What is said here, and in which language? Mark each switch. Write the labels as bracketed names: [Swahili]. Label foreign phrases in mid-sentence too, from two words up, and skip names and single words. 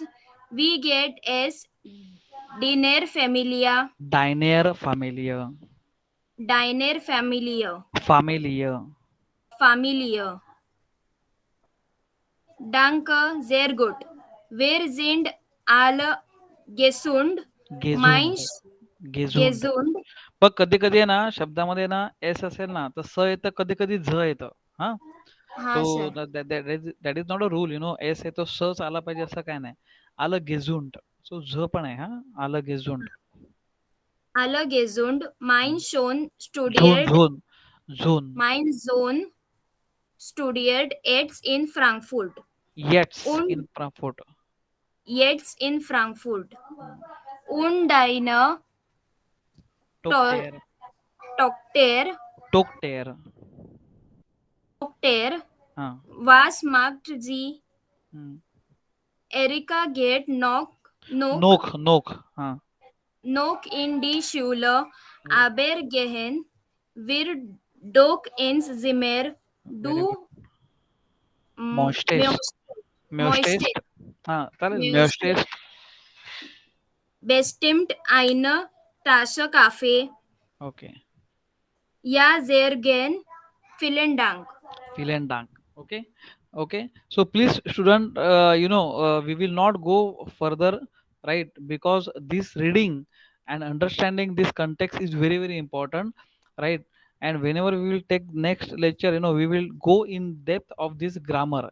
[German] Wie geht es deiner Familie? Deiner Familie. Deiner Familie. Familie. Familie. Danke, sehr gut. Wir sind alle gesund. Mein gesund gesund gesund. [Marathi] बघ कधी कधी आहे ना शब्दामध्ये ना एस असेल ना तर स येतं कधी कधी झ येतं हा हाँ सो सर. [English] That is not a rule [Marathi] एस येतो सच आला पाहिजे असं काय नाही आलं गेझुंड सो झ पण आहे हा आलं गेझुंड [German] Alle gesund. Sohn Sohn Sohn Mein Sohn studiert येट्स und in Frankfurt jetzt in Frankfurt. Und deine टोकटेर Tochter, टोकटेर हा was macht sie? हम्म. Erika geht noch noch हा noch in die Schule, aber gehen wir doch ins Zimmer. [English] Very good. [German] Du मॉस्टेस्ट möchtest [Marathi] हा चालेल [German] Möchtest. मॉस्टेस्ट bestimmt eine Tasse Kaffee. [English] ओके [German] Ja, sehr gern. Vielen Dank. vielen Dank. [English] Okay. So please, student, we will not go further, right? Because this reading and understanding this context is very, very important, right? And whenever we will take next lecture, we will go in depth of this grammar.